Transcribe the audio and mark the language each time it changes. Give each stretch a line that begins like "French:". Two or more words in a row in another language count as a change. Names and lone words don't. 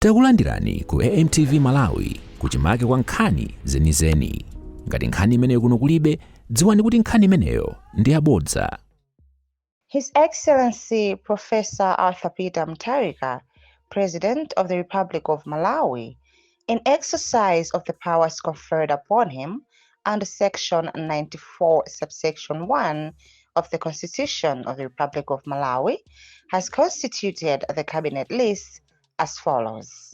Nyanja: Takulandirani ku AMTV Malawi kuchimake kwa nkhani zenizeni. Ngati nkhani imeneyo kuno kulibe, dziwani kuti nkhani imeneyo ndi yabodza.
English: His Excellency Professor Arthur Peter Mutharika, President of the Republic of Malawi, in exercise of the powers conferred upon him under Section 94, subsection 1 of the Constitution of the Republic of Malawi, has constituted the cabinet list as follows.